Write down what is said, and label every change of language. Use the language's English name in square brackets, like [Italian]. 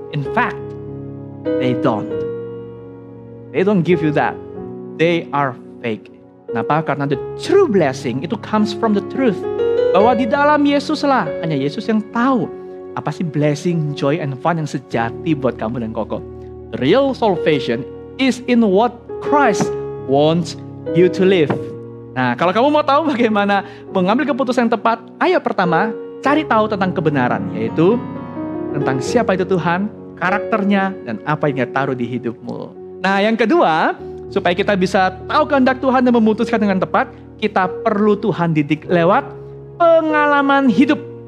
[English] In fact, they don't. They don't give you that. They are fake. [Indonesian] Kenapa? Karena [English] the true blessing itu comes from the truth. [Indonesian] Bahwa di dalam Yesus lah, hanya Yesus yang tahu apa sih [English] blessing, joy, and fun [Indonesian] yang sejati buat kamu dan Koko. [English] The real salvation is in what Christ wants you to live. [Indonesian] Nah, kalau kamu mau tahu bagaimana mengambil keputusan yang tepat, ayo pertama, cari tahu tentang kebenaran, yaitu tentang siapa itu Tuhan, karakternya, dan apa yang Dia taruh di hidupmu. Nah, yang kedua, supaya kita bisa tahu kehendak Tuhan dan memutuskan dengan tepat, kita perlu Tuhan didik lewat pengalaman hidup.